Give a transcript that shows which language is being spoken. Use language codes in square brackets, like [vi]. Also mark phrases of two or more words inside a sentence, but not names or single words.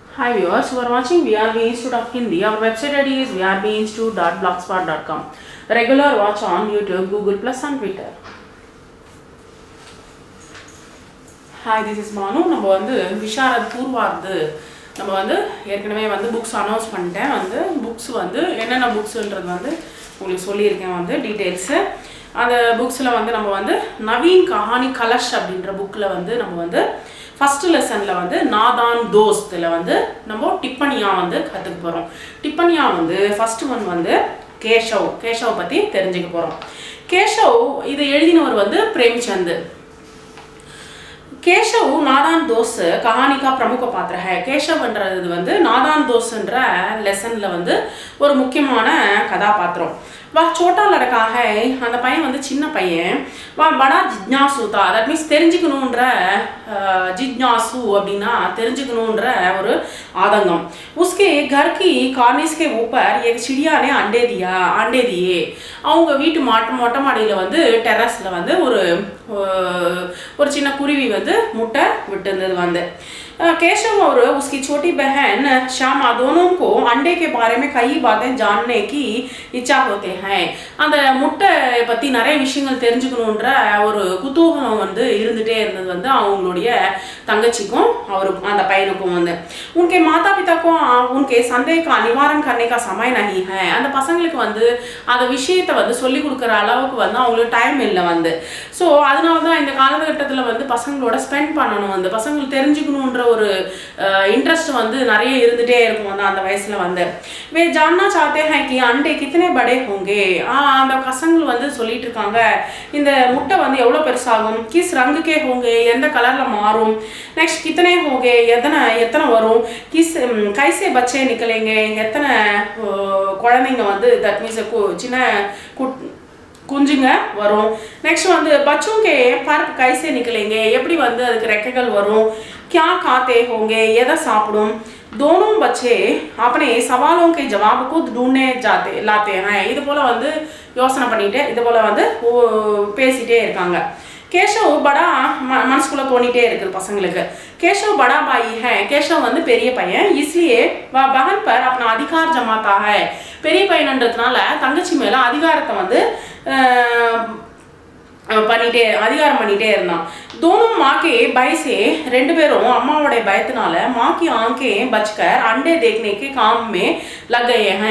[en] Hi viewers, you are watching VRB Institute of Hindi. Our website ID is vrbinstitute.blogspot.com. Regular watch on YouTube, Google Plus and Twitter. Hi, this is Manu. [ta] நம்ம வந்து விஷாரத் பூர்வார்து நம்ம வந்து ஏற்கனவே வந்து [en] books announce [ta] பண்ணிட்டேன். வந்து புக்ஸ் வந்து என்னென்ன புக்ஸ்ன்றது வந்து உங்களுக்கு சொல்லியிருக்கேன் வந்து டீட்டெயில்ஸு. அந்த புக்ஸில் வந்து நம்ம வந்து நவீன் கஹானி கலஷ் அப்படின்ற புக்கில் வந்து நம்ம வந்து [en] first lesson [ta] வந்து நாதான் தோஸ்தில் வந்து நம்ம டிப்பனியா வந்து கற்றுக்க போகிறோம். டிப்பனியா வந்து [en] first one [ta] வந்து கேஷவ் பற்றி தெரிஞ்சுக்க போகிறோம். கேஷவ் இதை எழுதினவர் வந்து பிரேம்சந்த். [hi] केशव नादान दोस कहानी का प्रमुख पात्र है. [ta] केशवன்றது வந்து நாதான் தோஸ்ன்ற லெசன்ல வந்து ஒரு முக்கியமான கதாபாத்திரம். [hi] वह छोटा लड़का है, [ta] அந்த பையன் வந்து சின்ன பையன். [hi] वह बड़ा जिज्ञासु था, [en] that means [ta] தெரிஞ்சுக்கணும்ன்ற जिज्ञासु அப்படினா தெரிஞ்சுக்கணும்ன்ற ஒரு ஆதங்கம். [hi] उसके घर की कार्निस के ऊपर एक चिड़िया ने अंडे दिए. [ta] அவங்க வீட்டு மொட்டை மாடியில வந்து டெரஸ்ல வந்து ஒரு சின்ன குருவி வந்து முட்டை விட்டுருந்தது வந்து. [hi] केशव और उसकी छोटी बहन श्यामा दोनों को अंडे के बारे में कई बातें जानने की इच्छा होते हैं. [ta] அந்த முட்டை பற்றி நிறைய விஷயங்கள் தெரிஞ்சுக்கணுன்ற ஒரு குதூகலம் வந்து இருந்துகிட்டே இருந்தது வந்து அவங்களுடைய தங்கச்சிக்கும் அந்த பையனுக்கும் வந்து. [hi] उनके माता पिता को उनके संदेह का निवारण करने का समय नहीं है. [ta] அந்த பசங்களுக்கு வந்து அந்த விஷயத்தை வந்து சொல்லி கொடுக்குற அளவுக்கு வந்து அவங்களுக்கு டைம் இல்லை வந்து. ஸோ அதனால தான் இந்த காலகட்டத்தில் வந்து பசங்களோட ஸ்பெண்ட் பண்ணணும் வந்து பசங்களுக்கு தெரிஞ்சுக்கணுன்ற ஒரு इंटरेस्ट வந்து நிறைய இருந்துட்டே இருக்கும் வந்து அந்த வயசுல வந்து. [hi] वे जानना चाहते हैं कि अंडे कितने बड़े होंगे. [ta] அந்த பசங்க வந்து சொல்லிட்டு இருக்காங்க இந்த முட்டை வந்து எவ்வளவு பெருசாகும். [hi] किस रंग के होंगे, [ta] எந்த கலர்ல மாறும். [hi] नेक्स्ट कितने होंगे, [ta] எத்தனை வரும். [hi] किस कैसे बच्चे निकलेंगे, [ta] எத்தனை குழந்தைங்க வந்து [en] that means [ta] சின்ன குஞ்சுங்க வரும். [hi] நெக்ஸ்ட் வந்து बच्चों के पर कैसे निकलेंगे, [ta] எப்படி வந்து அதுக்கு ரெக்கைகள் வரும். [hi] क्या खाते होंगे, [ta] எதை சாப்பிடும். [hi] दोनों बच्चे अपने सवालों के जवाब को ढूंढने लाते हैं. [ta] இது போல வந்து யோசனை பண்ணிட்டு இது போல வந்து பேசிட்டே இருக்காங்க. केशव बड़ा मनसुकुள்ள தோணிட்டே இருக்கு பசங்களுக்கு. [hi] केशव बड़ा भाई है, केशव [ta] வந்து பெரிய பையன். [hi] इसलिए वह बहन पर अपना अधिकार जमाता है. [ta] பெரிய பையன்ன்றதுனால தங்கச்சி மேல அதிகாரத்தை வந்து அதிகாரம் பண்ணிட்டே இருந்தான். [hi] दोनों माँ के भय से [ta] ரெண்டு பேரும் அம்மாவோட பயத்தினால [hi] माँ की आंखें बचकर अंडे देखने के काम में लग गए हैं.